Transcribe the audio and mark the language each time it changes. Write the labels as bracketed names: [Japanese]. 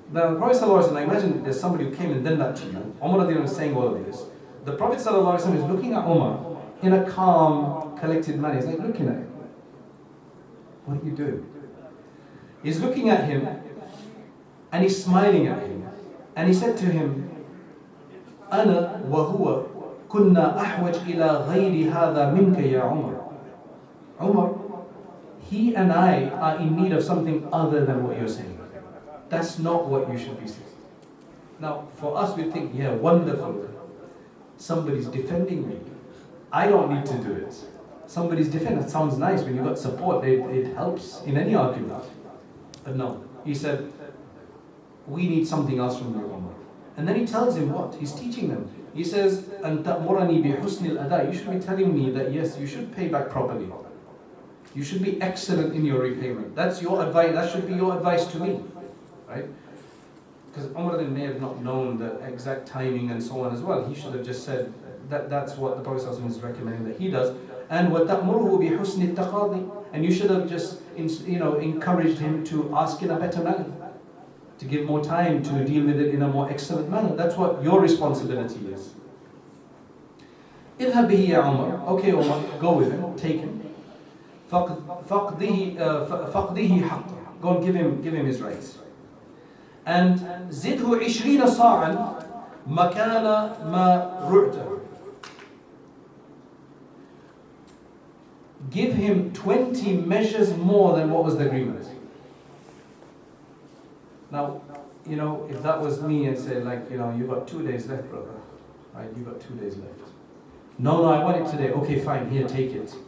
[English] Now, the Prophet ﷺ, imagine there's somebody who came and done that to you. Umar is saying all of this. The Prophet ﷺ is looking at Umar in a calm, collected manner. He's like looking at him. What are you doing? He's looking at him and he's smiling at him. [Arabic] And he said to him, أنا وهو كنا أحوج إلى غير هذا منك يا عمر. [English] Umar, he and I are in need of something other than what you're saying. That's not what you should be saying. Now, for us, we think, yeah, wonderful. Somebody's defending me. I don't need to do it. Somebody's defending. That sounds nice. When you've got support, it helps in any argument. But no, he said, we need something else from you, Umar. And then he tells him what? He's teaching them. [Arabic] He says, أَن تَأْمُرَنِي بِحُسْنِ الْأَدَاءِ. [English] You should be telling me that yes, you should pay back properly. You should be excellent in your repayment. That's your advice. That should be your advice to me, right? Because Umar may have not known the exact timing and so on as well. He should have just said that that's what the Prophet ﷺ is recommending that he does. [Arabic] And وَتَأْمُرُهُ بِحُسْنِ التَّقَاضِي. [English] And you should have just encouraged him to ask in a better manner, to give more time to deal with it in a more excellent manner. That's what your responsibility is. [Arabic] اذهب به يا عمر. [English] Okay, Umar, go with him, take him. [Arabic] فقده حقه. [English] Go and give him his rights. [Arabic] And زده 20 صاعا مكان ما رعته. [English] Give him 20 measures more than what was the agreement. Now, if that was me and say, like, you've got 2 days left, brother. Right, you've got 2 days left. No, I want it today. Okay, fine, here, take it.